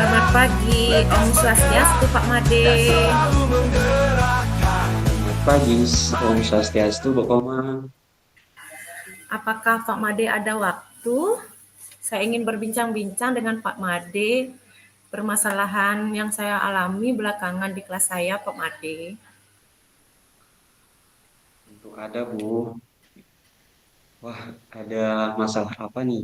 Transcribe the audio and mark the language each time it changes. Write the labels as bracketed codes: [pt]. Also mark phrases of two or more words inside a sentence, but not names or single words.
[id] pagi, [ban] Om Swastiastu, [id] Pak Made. Selamat pagi, [ban] Om Swastiastu, [id] Bu Koma. Apakah Pak Made ada waktu? Saya ingin berbincang-bincang dengan Pak Made permasalahan yang saya alami belakangan di kelas saya, Pak Made. Tentu ada, Bu. Wah, ada masalah apa nih?